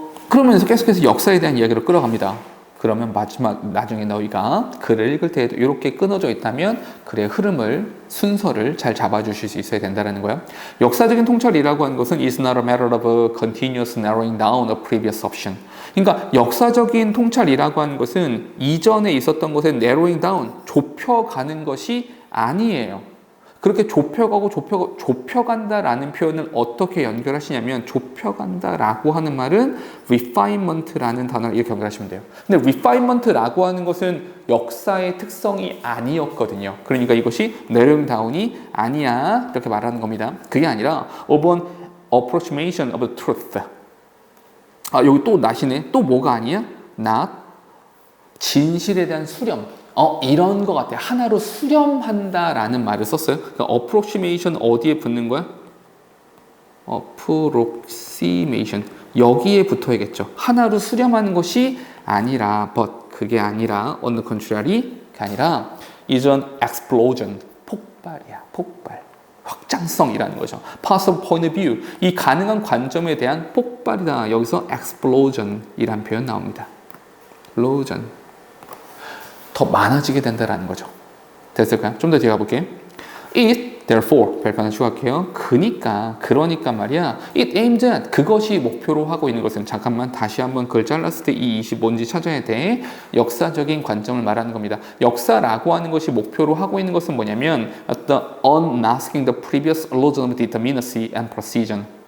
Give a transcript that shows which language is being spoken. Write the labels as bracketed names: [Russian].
[Korean] 그러면서 계속해서 역사에 대한 이야기로 끌어갑니다. 그러면 마지막 나중에 너희가 글을 읽을 때에도 이렇게 끊어져 있다면 글의 흐름을 순서를 잘 잡아주실 수 있어야 된다는 거야. 역사적인 통찰이라고 하는 것은 [English] is not a matter of continuous narrowing down a previous option. [Korean] 그러니까 역사적인 통찰이라고 하는 것은 이전에 있었던 것에 narrowing down 좁혀가는 것이 아니에요. 그렇게 좁혀간다라는 표현을 어떻게 연결하시냐면 좁혀간다라고 하는 말은 refinement라는 단어를 이렇게 연결하시면 돼요. 근데 refinement라고 하는 것은 역사의 특성이 아니었거든요. 그러니까 이것이 narrowing down이 아니야 이렇게 말하는 겁니다. 그게 아니라 [English] of an approximation of the truth. [Korean] 여기 또 나시네. 또 뭐가 아니야? not 진실에 대한 수렴. 이런 것 같아. 하나로 수렴한다라는 말을 썼어요. 그러니까 approximation 어디에 붙는 거야? approximation 여기에 붙어야겠죠. 하나로 수렴하는 것이 아니라 but 그게 아니라 [English] on the contrary [Korean] 그게 아니라 [English] is an explosion [Korean] 폭발이야. 폭발. 확장성이라는 거죠. [English] possible point of view [Korean] 이 가능한 관점에 대한 폭발이다. 여기서 explosion이란 표현 나옵니다. explosion 더 많아지게 된다는 거죠. 됐을까요? 좀 더 뒤에 가볼게요. [English] It, therefore, [Korean] 별표 하나 추가할게요. 그러니까 말이야. [English] It aims at, [Korean] 그것이 목표로 하고 있는 것은, 잠깐만 다시 한번 글 잘랐을 때 이 20 뭔지 찾아야 돼. 역사적인 관점을 말하는 겁니다. 역사라고 하는 것이 목표로 하고 있는 것은 뭐냐면 [English] the unmasking the previous illusion of determinacy and precision.